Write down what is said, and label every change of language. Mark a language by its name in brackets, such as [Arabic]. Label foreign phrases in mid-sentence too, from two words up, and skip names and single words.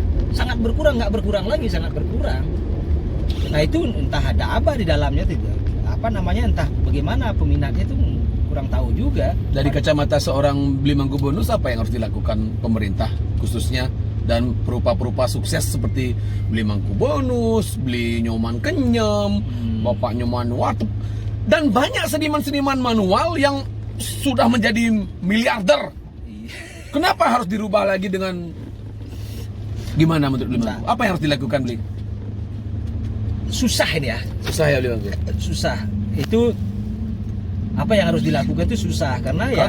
[Indonesian] Sangat berkurang, nggak berkurang lagi, sangat berkurang. Nah itu entah ada apa di dalamnya, entah bagaimana peminatnya itu kurang tahu juga. Dari kacamata seorang beli mangku bonus, apa yang harus dilakukan pemerintah khususnya dan perupa-perupa sukses seperti beli mangku bonus, beli nyoman kenyam, bapak nyoman watup, dan banyak seniman-seniman manual yang sudah menjadi miliarder. Kenapa harus dirubah lagi dengan gimana menurut beli mangku? Apa yang harus dilakukan beli? Susah ini ya. Susah ya beli mangku. Susah. Itu apa yang harus dilakukan itu susah karena ya